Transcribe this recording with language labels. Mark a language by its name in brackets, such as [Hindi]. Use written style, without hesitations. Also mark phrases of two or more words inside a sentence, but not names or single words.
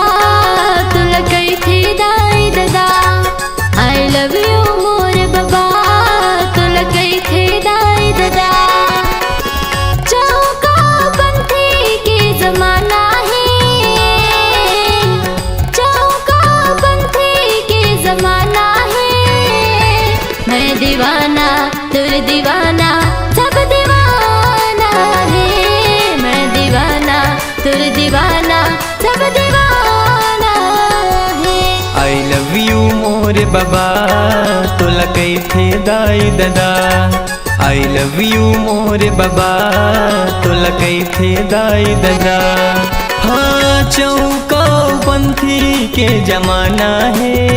[Chhattisgarhi] तुला कई थी दाई दादा [English] I love you [Chhattisgarhi] मोर बाबा तुला कई थी दाई दादा चौका पंथी के जमाना है चौका पंथी के जमाना है मैं दीवाना तुर दीवाना सब दीवाना है मैं दीवाना तुर दीवाना सब दीवाना है [English] I love you [Chhattisgarhi] मोर बाबा तुला कई थे दाई दादा [English] I love you [Chhattisgarhi] मोर बाबा तुला कई थे दाई दादा हाँ चौका पंथी के जमाना है